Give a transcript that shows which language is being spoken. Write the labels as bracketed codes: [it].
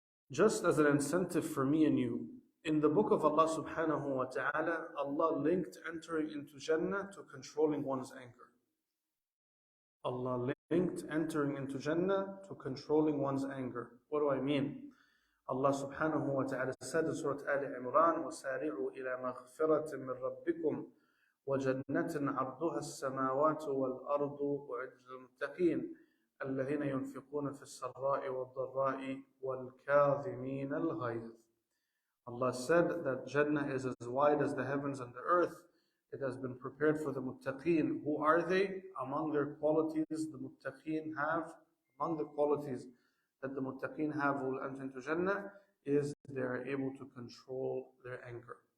[en] Just as an incentive for me and you, in the book of Allah subhanahu wa ta'ala, Allah linked entering into Jannah to controlling one's anger. Allah linked entering into Jannah to controlling one's anger. What do I mean? Allah subhanahu wa ta'ala said in Surah Ali Imran, [ar] وَسَارِعُوا إِلَى مَغْفِرَةٍ مِّن رَبِّكُمْ وَجَنَّةٍ عَرْضُهَا السَّمَاوَاتُ وَالْأَرْضُ أُعِدَّتْ لِلْمُتَّقِينَ الَّذِينَ يُنْفِقُونَ فِي السَّرَّاءِ وَالضَّرَّاءِ وَالْكَاظِمِينَ الْغَيْظَ. [en] Allah said that Jannah is as wide as the heavens and the earth. It has been prepared for the muttaqeen. Who are they? Among their qualities, the muttaqeen have, among the qualities that the muttaqeen have who will enter into Jannah is they are able to control their anger.